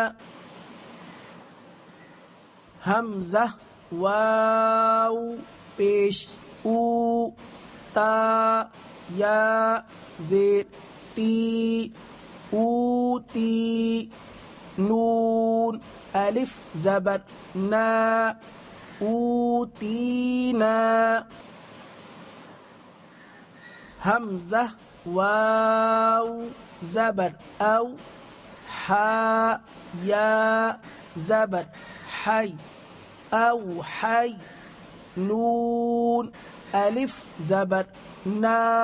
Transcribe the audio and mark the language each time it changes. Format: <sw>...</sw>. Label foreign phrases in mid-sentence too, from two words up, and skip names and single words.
<ur>حمزہ واو پیش او تا یا زیر تی اوتی نون الف زبر نا اوتینا حمزہ واو زبر او حا یا زبر حی او حی نون الف زبر نا</ur>